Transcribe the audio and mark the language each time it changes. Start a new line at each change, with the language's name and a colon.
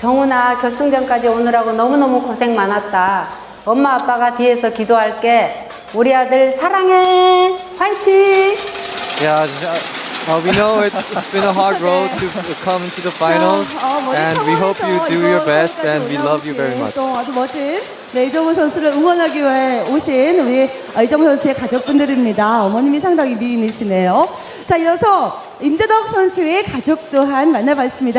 Korean: 정훈아, 결승전까지 오느라고 너무너무 고생 많았다. 엄마 아빠가 뒤에서 기도할게. 우리 아들 사랑해. 화이팅.
English: Yeah, We know it's been a hard road to come into the finals, and we hope you do your best, and we love you very much.
Korean: 또 아주 멋진 이정우 선수를 응원하기 위해 오신 우리 이정우 선수의 가족분들입니다. 어머님이 상당히 미인이시네요. 자, 이어서 임재덕 선수의 가족 또한 만나봤습니다.